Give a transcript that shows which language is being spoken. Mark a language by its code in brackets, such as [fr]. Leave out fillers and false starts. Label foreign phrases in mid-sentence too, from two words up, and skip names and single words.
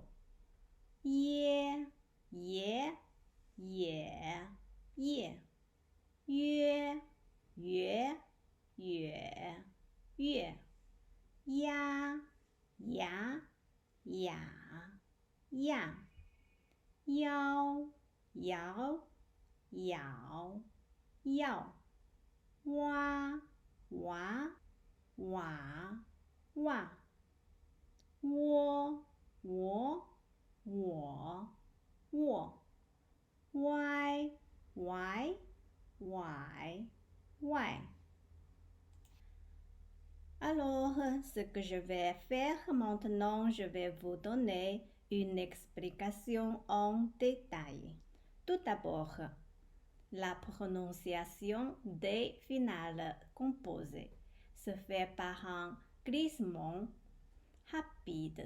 [fr] Yeah, yeah, yeah, yeah. Yeah, yeah, yeah, yeah. Yeah, yeah, yeah, yeah. Yao, yao, yao, yao. Wa, wa, wa, wa. Wo, wo, wo, wo. Why, why, why, why. Alors, ce que je vais faire maintenant, je vais vous donner une explication en détail. Tout d'abord, la prononciation des finales composées se fait par un glissement rapide